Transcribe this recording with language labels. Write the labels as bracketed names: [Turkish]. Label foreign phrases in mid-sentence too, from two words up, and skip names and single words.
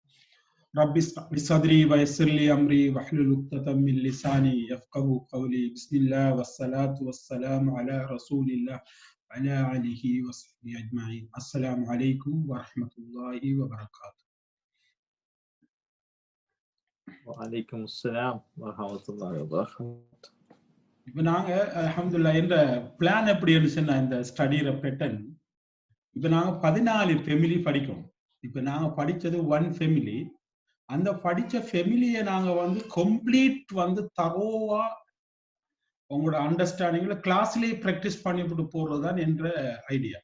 [Arabic] رب اشرح لي صدري ويسر لي أمري واحلل عقدة من لساني يفقهوا قولي. بسم الله والصلاة والسلام على رسول الله وعلى آله وصحبه أجمعين. السلام عليكم ورحمة الله وبركاته. وعليكم السلام ورحمة الله وبركاته. [Tamil] இப்போ நாங்கள் அல்ஹம்துலில்லாஹ் என்ற பிளான் எப்படி இருந்துச்சுன்னா இந்த [English] study pattern [Tamil] இப்போ நாங்கள் 14 ஃபெமிலி படிக்கிறோம். இப்போ நாங்கள் படித்தது 1 ஃபெமிலி. அந்த படிச்ச ஃபெமிலியை நாங்க வந்து கம்ப்ளீட் வந்து தரோவா உங்களோட [English] understanding class practice [Tamil] பண்ணிவிட்டு போறதுதான் என்ற ஐடியா.